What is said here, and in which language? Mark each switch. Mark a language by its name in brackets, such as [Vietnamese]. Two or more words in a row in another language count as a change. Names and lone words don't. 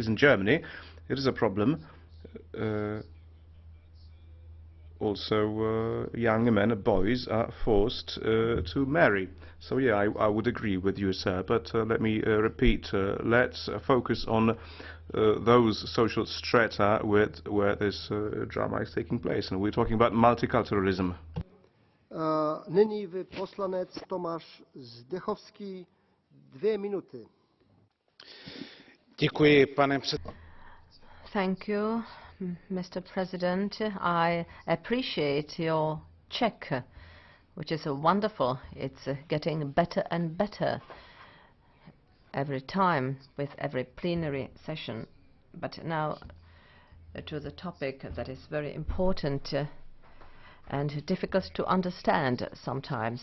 [English] In Germany, it is a problem. Also, young men, boys, are forced to marry. So yeah, I would agree with you, sir, but let me repeat, let's focus on those social strata where this drama is taking place, and we're talking about multiculturalism. [Czech] Nyní poslanec Tomáš Zdechowski, 2 minuty. Děkuji, pane předsedající. [English] Thank you, Mr. President. I appreciate your Czech, which is wonderful. It's getting better and better every time with every plenary session. But now to the topic that is very important and difficult to understand sometimes.